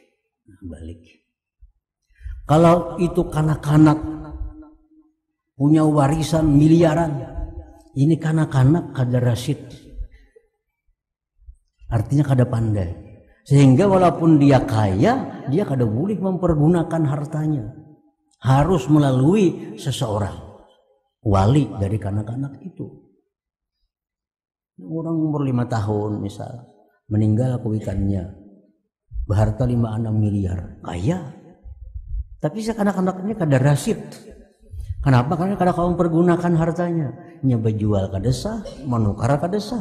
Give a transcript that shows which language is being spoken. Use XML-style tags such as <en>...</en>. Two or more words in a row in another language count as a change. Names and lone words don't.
<bjn>Kalau itu kanak-kanak punya warisan miliaran, ini kanak-kanak kada rasyid, artinya kada pandai. Sehingga walaupun dia kaya, dia kada boleh mempergunakan hartanya. Harus melalui seseorang, wali dari kanak-kanak itu. Orang umur 5 tahun misal, meninggal kuitannya, berharta 5-6 miliar, kaya. Tapi kanak-kanaknya kada rasyid. Kenapa? Karena kada kau mempergunakan hartanya. Nya berjual kada sah, menukar kada sah.</bjn>